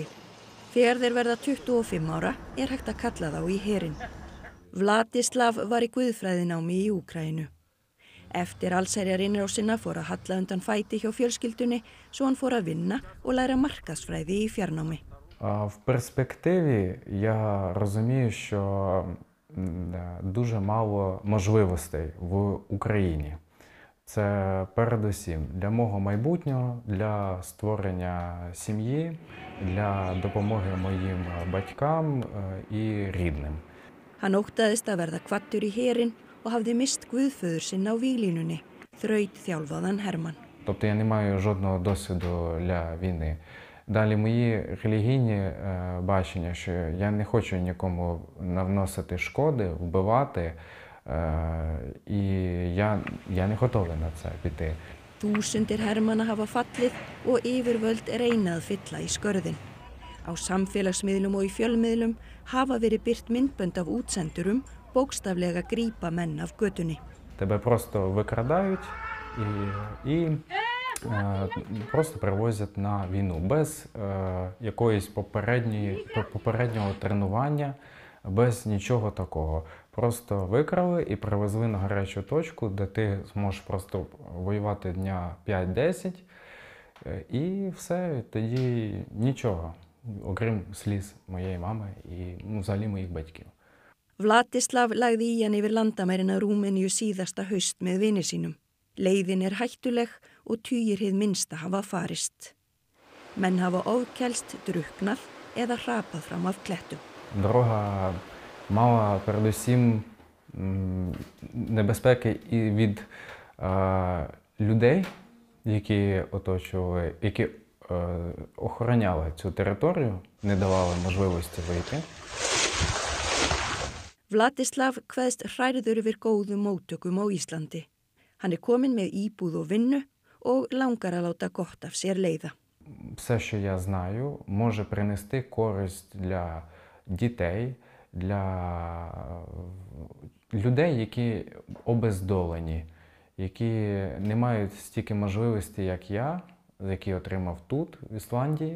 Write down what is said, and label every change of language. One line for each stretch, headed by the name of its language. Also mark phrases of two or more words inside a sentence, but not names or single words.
Icelandic: Þegar þeir verða 25 ára hægt að kalla þá í herinn. Vladislav var í guðfræðinámi í Úkraínu. Eftir allsherjarinnrásina fór að halla undan fæti hjá fjölskyldunni svo hann fór að vinna og læra markaðsfræði í fjarnámi.
Ukrainian: В перспективі я розумію, що дуже мало можливостей в Україні. Це передусім для мого майбутнього, для створення сім'ї, для допомоги моїм батькам і рідним.
Icelandic: Hann óttaðist að verða kvaddur í herinn og hafði mist guðföður sinn á víglínunni, þrautþjálfaðan hermann.
Ukrainian: Тобто я не маю жодного досвіду для війни. Далі мої релігійні бачення, що я не хочу нікому навносити шкоди, вбивати, і я не готовий на це піти.
Icelandic: Þúsundir hermanna hafa fallið og yfirvöld reyna að fylla í skörðin. Á samfélagsmiðlum og í fjölmiðlum hafa verið birt myndbönd af útsendurum bókstaflega grípa menn af götunni.
Ukrainian: Тебе просто викрадають і просто привозять на війну без якоїсь попереднього тренування, без нічого такого. Просто викрали і привезли на гарячу точку, де ти зможеш просто воювати дня 5-10 і все, тоді нічого. Окрім сліз моєї мами і взагалі моїх батьків.
Icelandic: Vladislav lagði í hann yfir landamærin að Rúmeníu síðasta haust með vini sínum. Leiðin hættuleg og tugir hið minnsta hafa farist. Menn hafa ofkælst, drukknað eða hrapað fram af klettum.
Ukrainian: Дорога мала передусім небезпеки і від людей, які оточували, які охороняли цю територію, не давали можливості вийти.
Icelandic: Vladislav kveðst hrærður yfir góðum móttökum á Íslandi. Hann kominn með íbúð og vinnu og langar að láta gott af sér leiða.
Ukrainian: Все, що я знаю, може принести користь для дітей, для людей, які обездолені, які не мають стільки можливостей, як я, які отримав тут, в Ісландії.